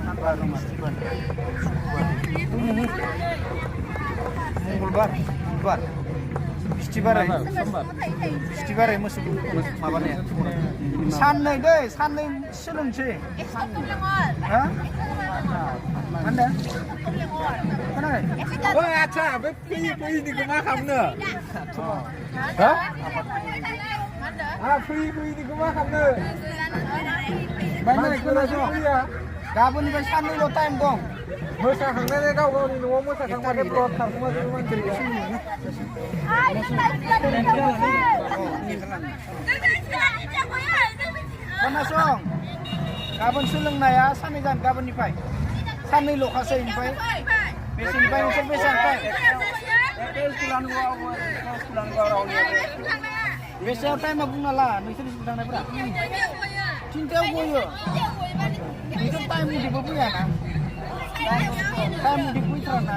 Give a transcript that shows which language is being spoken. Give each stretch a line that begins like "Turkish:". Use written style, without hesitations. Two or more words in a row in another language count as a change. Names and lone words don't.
Bodo: मंगलबार बुधबार बिस्थिबारै मोसौ माबानाया साननै दै साननै सोलोंसै Mana? Mana? Oh, acha, free ni kuma kamne. Hah? Ah, free ni kuma kamne. Mana खोनासं गाबोननिफ्राय साननैल' टाइम दं मोसाखांनानै गाव गावनि न'आव मोसाखांबाथाय ब्लड खारखुमा मानसिया खोनासं गाबोन सोलोंनाया साननै जागोन गाबोननिफ्राय साननैल'खासै ओमफ्राय बेसेनिफ्राय नोंसोर बेसेबांनिफ्राय बेसेयाव टाइमा बुंना ला नोंसोर स्कुल थांनायफोरा थिनथायाव गयो नोंसोर टाइम मथेबो फैयाना टाइम मथे फैथाराना